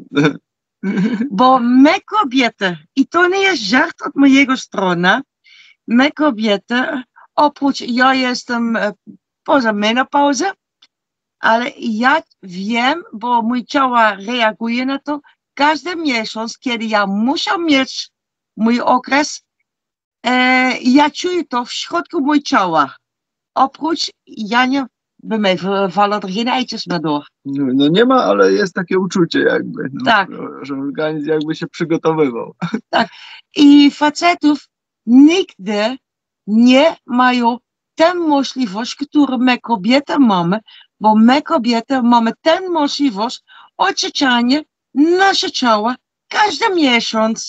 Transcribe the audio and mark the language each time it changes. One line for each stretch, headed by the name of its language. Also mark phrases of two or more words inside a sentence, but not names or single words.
Polish: Bo my kobiety, i to nie jest żart od mojego strony, my kobiety, oprócz ja jestem poza menopauzą, ale ja wiem, bo mój ciało reaguje na to, każdy miesiąc, kiedy ja muszę mieć mój okres, ja czuję to w środku mojego ciała. Oprócz ja nie
Dutch: vallen er geen eitjes meer door.
Polish: No nie ma, ale jest takie uczucie jakby, no, Tak. że organizm jakby się przygotowywał. Tak. I facetów nigdy nie mają tę możliwość, którą my kobiety mamy, bo my kobiety mamy tę możliwość oczyszczania nasze ciała każdy miesiąc.